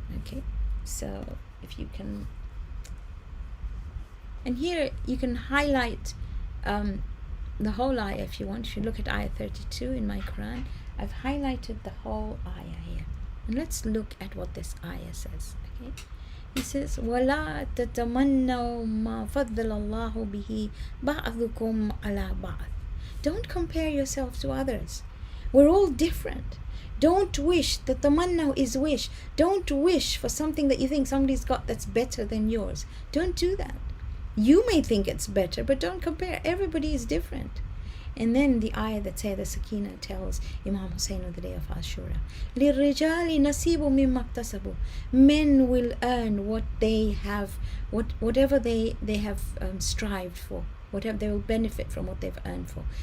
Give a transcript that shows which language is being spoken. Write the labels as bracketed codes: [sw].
[en] Okay, so if you can, and here you can highlight the whole ayah if you want. If you look at ayah 32 in my Qur'an, I've highlighted the whole ayah here. And let's look at what this ayah says. Okay, he says, [ar] وَلَا تَتَمَنَّوْا مَا فَضَّلَ اللَّهُ بِهِ بَعْضُكُمْ عَلَى بَعْضٍ [en] Don't compare yourself to others. We're all different. Don't wish. The tamanna is wish. Don't wish for something that you think somebody's got that's better than yours. Don't do that. You may think it's better, but don't compare. Everybody is different. And then the ayah that says, the Sakina tells Imam Hussein on the day of Ashura, [ar] لِلرِّجَالِ نَصِيبٌ مِّمَّا اكْتَسَبُوا [en] Men will earn what they have, whatever they have strived for, whatever they will benefit from what they've earned for.